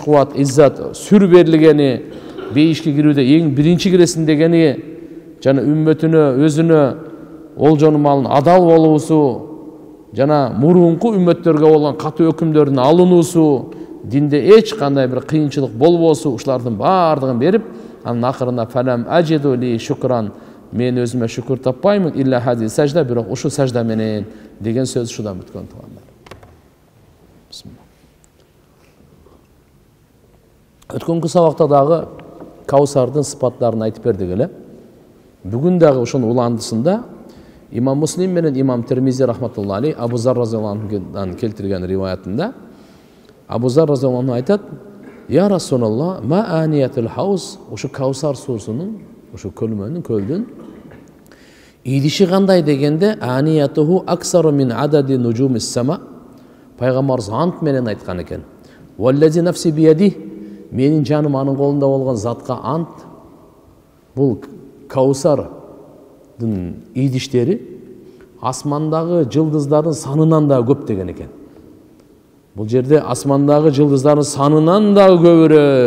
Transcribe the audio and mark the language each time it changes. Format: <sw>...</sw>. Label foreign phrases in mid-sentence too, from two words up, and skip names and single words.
<ky>кубат, иззат, сүр берилгени, бейишке кирүүдө эң биринчи киресин дегени, жана үммөтүнө, өзүнө олжону малын адал болуусу, жана мурунку үммөттөргө болгон катуу өкүмдөрдүн алынуусу, динде эч кандай бир кыйынчылык болбосу, ушулардын баардыгын берип, анын акырында</ky> <ar>فلم أجد لي شكرا,</ar> <ky>мен өзүмө шүкүр таппаймын</ky> <ar>إلا هذه السجدة,</ar> <ky>бирок ушу сажда менен деген сөз ушудан бүткөн туугандар. Өткөнкү сабакта дагы Каусардын сыпаттарын айтып бердик эле. Бүгүн дагы ошонун уландысында Имам Муслим менен Имам Термизи</ky> <ar>رحمة الله عليه</ar> <ky>Абу Зар</ky> <ar>رضي الله عنه</ar> <ky>келтирген риваятында Абу Зар</ky> <ar>رضي الله عنه</ar> <ky>айтат:</ky> <ar>يا رسول الله ما آنية الحوض,</ar> <ky>ушу Каусар суусунун, ушу көлдүн идиши кандай дегенде,</ky> <ar>آنيته أكثر من عدد نجوم السماء.</ar> <ky>Пайгамбарыбыз ант менен айткан экен:</ky> <ar>والذي نفسي بيده,</ar> <ky>менин жаным анын колунда болгон затка ант, бул Каусардын идиштери асмандагы жылдыздардын санынан да көп деген экен. Бул жерде асмандагы жылдыздардын санынан да көбүрөөк.</ky>